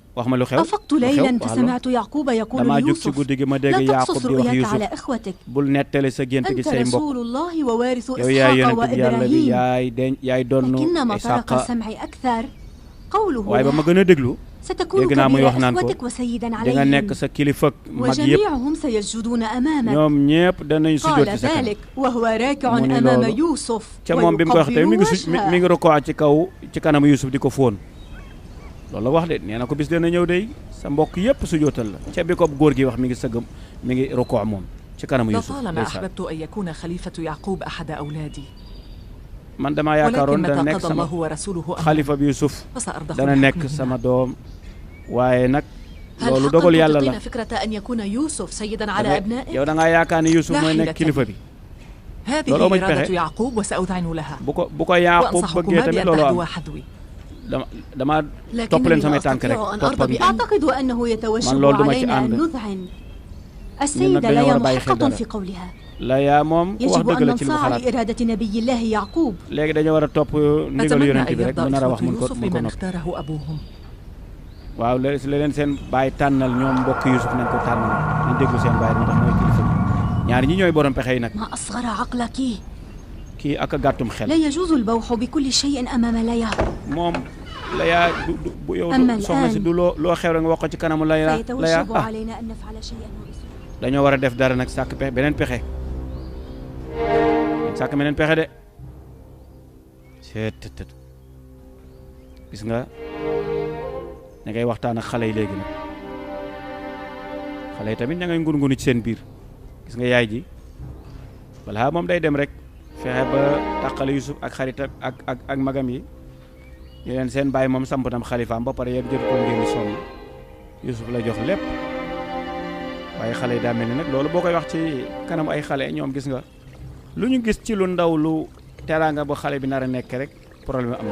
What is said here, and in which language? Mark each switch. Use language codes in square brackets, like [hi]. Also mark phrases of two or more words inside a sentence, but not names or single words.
[ar] أفقت ليلا فسمعت يعقوب يقول ليوسف لا تقصص رؤياك على إخوتك أنت رسول الله ووارث إسحاق وإبراهيم لكن ما طرق سمعي أكثر قوله ستكون كبير إخوتك وسيدا عليهم وجميعهم سيسجدون أمامك قال ذلك وهو راكع أمام يوسف ويقبل وجهه [wo] loolu la wax de nee na ko bis dana ñëw day sa mbokk yépp su jootal la ca bi ko góor gi wax mi ngi sëgg mi ngi rokoo moom ci kanamu Yusuf [ar] طالما أحببت أن يكون خليفة يعقوب أحد أولادي [wo] man damaa yaakaaroon dana nekk sama xalifa bi Yusuf dana nekk sama doom waaye nag loolu dogal yàlla la yow da ngaa yaakaar ne Yusuf mooy nekk kilifa bi loolu amul pexe bu ko Yaaqub bëggee tamit loolu am dama topp leen samay tànk rek topp ak [ar] أعتقد أنه يتوجب علينا أن نذعن السيدة لا محقة في قولها يجب أن ننصاع لإرادة نبي الله يعقوب [wo] léegi dañu war a topp ndigal yonent bi rek mu nar a wax mun ko waaw la leen seen baay tànnal ñoom mbokk Yusuf nañ ko tànnal ñu déglu seen baay ndax mooy kilifa bi ñaar ñi ñooy borom pexe yi nag [ar] ما أصغر عقلك [wo] kii ak a gàttum xel [ar] لا يجوز البوح بكل شيء أمام ليا [wo] moom Laya bu yow soxna si du loo xew rek nga wax ko ci kanamu Laya [ar] سيتوجب علينا أن نفعل شيئا [wo] dañoo war a def dara nag sàkk pexe beneen pexe sàkk beneen pexe de seet gis nga ña ngay waxtaan ak xale yi léegi nag xale yi tamit ña ngay ngun-ngunu ci seen biir gis nga yaay ji walla moom day dem rek fexe ba tàqale Yusuf ak xaritam ak magam yi ñu leen seen bàyyi moom samp tam xalifaam ba pare yéen jot ko ngeen di sonn Yusuf la jox lépp waaye xale yi daa mel ni nag loolu boo koy wax ci kanam ay xale ñoom gis nga lu ñu gis ci lu ndaw lu teraanga ba xale bi nar a nekk rek problème am na.